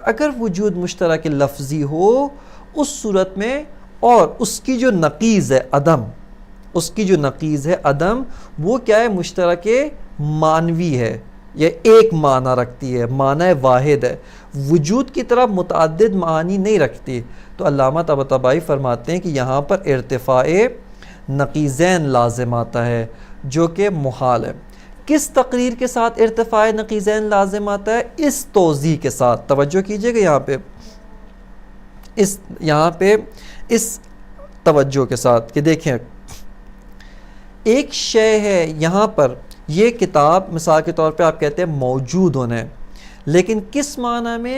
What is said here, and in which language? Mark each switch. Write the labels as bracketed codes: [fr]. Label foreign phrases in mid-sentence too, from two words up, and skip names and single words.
[ur] اگر وجود مشترک لفظی ہو اس صورت میں، اور اس کی جو نقیض ہے عدم، اس کی جو نقیض ہے عدم، وہ کیا ہے؟ مشترک معنوی ہے، یہ ایک معنی رکھتی ہے، معنی واحد ہے، وجود کی طرح متعدد معنی نہیں رکھتی۔ تو علامہ طباطبائی فرماتے ہیں کہ یہاں پر ارتفاع نقیضین لازم آتا ہے جو کہ محال ہے۔ کس تقریر کے ساتھ ارتفاع نقیضین لازم آتا ہے؟ اس توضیح کے ساتھ، توجہ کیجئے گا یہاں پہ اس توجہ کے ساتھ کہ دیکھیں ایک شے ہے، یہاں پر یہ کتاب مثال کے طور پہ آپ کہتے ہیں موجود ہونے، لیکن کس معنی میں؟